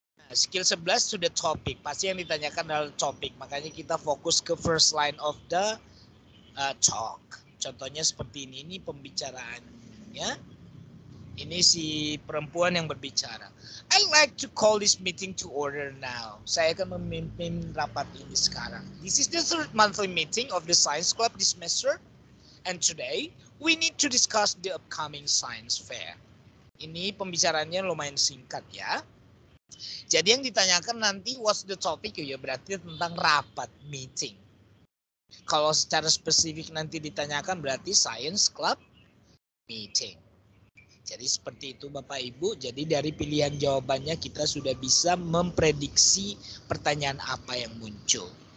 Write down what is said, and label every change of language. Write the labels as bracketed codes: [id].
[id] Skill 11 sudah topik. Pasti yang ditanyakan adalah topik. Makanya kita fokus ke [en] first line of the talk. [id] Contohnya seperti ini. Ini pembicaraannya. Ini si perempuan yang berbicara. [en] I like to call this meeting to order now. [id] Saya akan memimpin rapat ini sekarang. [en] This is the third monthly meeting of the Science Club this semester. And today, we need to discuss the upcoming science fair. [id] Ini pembicaraannya lumayan singkat ya. Jadi yang ditanyakan nanti [en] what's the topic [id] ya berarti tentang rapat meeting. Kalau secara spesifik nanti ditanyakan berarti science club meeting. Jadi seperti itu Bapak Ibu. Jadi dari pilihan jawabannya kita sudah bisa memprediksi pertanyaan apa yang muncul.